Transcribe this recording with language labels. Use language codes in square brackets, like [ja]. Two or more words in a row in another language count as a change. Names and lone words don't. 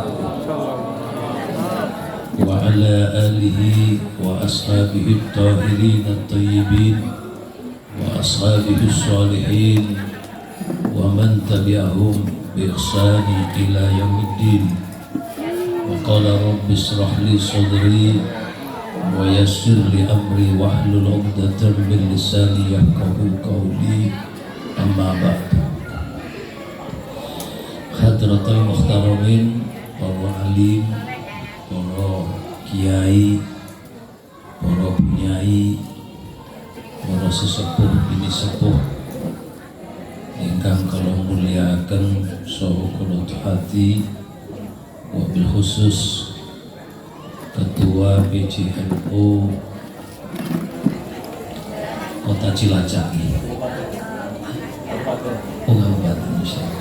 [ar] وعلى آله وأصحابه الطاهرين الطيبين وأصحابه الصالحين ومن تبعهم بإحسان إلى يوم الدين. قال رب اشرح لي صدري ويسر لي أمري واحلل عقدة من لساني يفقهوا قولي. أما بعد. حضرة المحترمين, [jv] para alim, para kiai, para penyai, para sesepuh bini sepuh ingkang kula mulyakaken saha kula hati, [ar] وبالخصوص [jv] Ketua PCNU Kota Cilacap, Kabupaten Insyaallah.